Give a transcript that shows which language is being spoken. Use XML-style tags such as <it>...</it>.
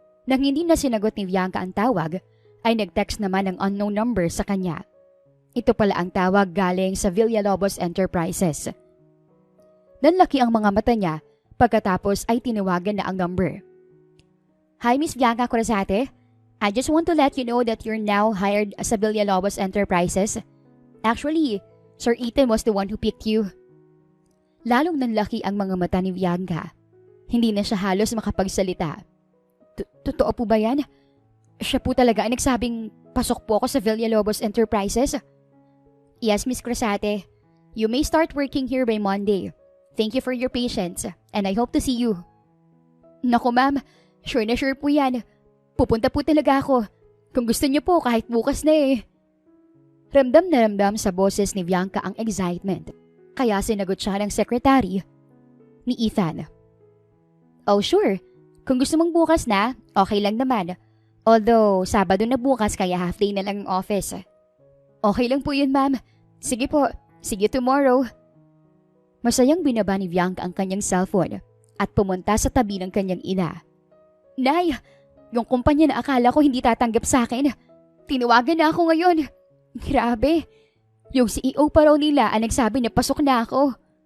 <tl>Nang hindi na sinagot ni Bianca ang tawag, ay nag-text naman ang unknown number sa kanya. Ito pala ang tawag galing sa Villalobos Enterprises. Nanlaki ang mga mata niya pagkatapos ay tinawagan na ang number.</tl> <en>Hi, Miss Bianca Corazate. I just want to let you know that you're now hired sa Villalobos Enterprises. Actually, Sir Ethan was the one who picked you.</en> <tl>Lalong nanlaki ang mga mata ni Bianca. Hindi na siya halos makapagsalita. Totoo po ba yan? Siya po talaga ang nagsabing pasok po ako sa Villalobos Enterprises?</tl> <en>Yes, Miss Corazate. You may start working here by Monday. Thank you for your patience and I hope to see you.</en> <tl>Naku ma'am, sure na sure po yan. Pupunta po talaga ako. Kung gusto niyo po kahit bukas na eh. Ramdam na ramdam sa boses ni Bianca ang excitement. Kaya sinagot siya ng secretary ni Ethan. Oh sure, kung gusto mong bukas na, okay lang naman. Although Sabado na bukas kaya half day na lang ang office. Okay lang po yun ma'am. Sige po,</tl> <en>see you tomorrow.</en> <tl>Masayang binaba ni Bianca ang kanyang cellphone at pumunta sa tabi ng kanyang ina. Nay, yung kumpanya na akala ko hindi tatanggap sa akin, tinawagan na ako ngayon. Grabe, yung CEO pa raw nila ang nagsabi na pasok na ako.</tl>